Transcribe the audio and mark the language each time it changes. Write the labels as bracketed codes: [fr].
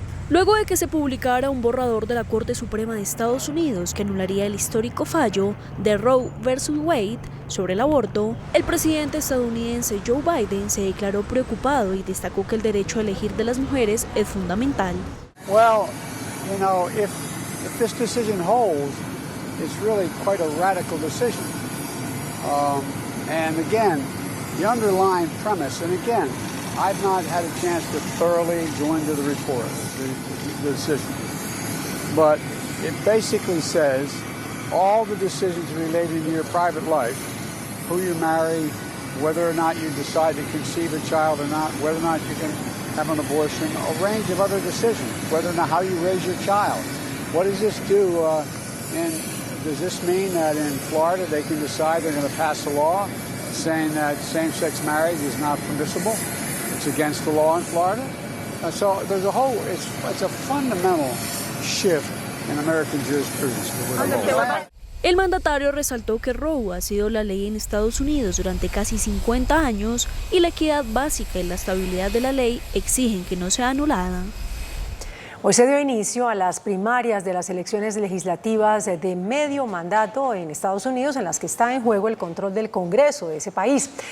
[es] Luego de que se publicara un borrador de la Corte Suprema de Estados Unidos que anularía el histórico fallo de Roe versus Wade sobre el aborto, el presidente estadounidense Joe Biden se declaró preocupado y destacó que el derecho a elegir de las mujeres es fundamental. [en] Well, you know, if this decision holds, it's really quite a radical decision. And again, the underlying premise, and again, I've not had a chance to thoroughly go into the report, the decision. But it basically says all the decisions related to your private life, who you marry, whether or not you decide to conceive a child or not, whether or not you can have an abortion, a range of other decisions, whether or not how you raise your child. What does this do? And does this mean that in Florida they can decide they're going to pass a law saying that same-sex marriage is not permissible. It's against the law in Florida. So there's it's a fundamental shift in American jurisprudence. [es] El mandatario resaltó que Roe ha sido la ley en Estados Unidos durante casi 50 años y la equidad básica y la estabilidad de la ley exigen que no sea anulada. Hoy se dio inicio a las primarias de las elecciones legislativas de medio mandato en Estados Unidos, en las que está en juego el control del Congreso de ese país.